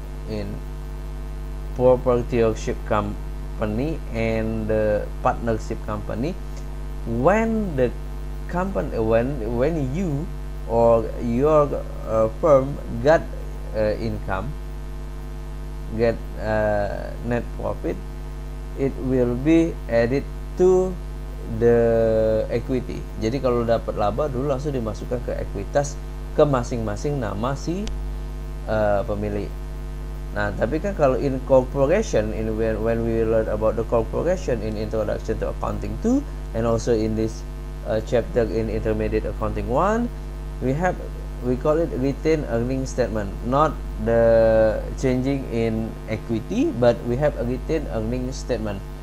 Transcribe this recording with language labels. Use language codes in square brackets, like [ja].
[en] in proprietorship company and the partnership company, when the company when you or your firm get income, get net profit, it will be added to the equity. [id] Jadi kalau dapat laba dulu langsung dimasukkan ke ekuitas ke masing-masing nama si pemilik. Nah, tapi kan kalau [en] in corporation, when we learn about the corporation in Introduction to Accounting 2 and also in this chapter in Intermediate Accounting 1, we call it retained earnings statement, not the changing in equity, but we have a retained earnings statement.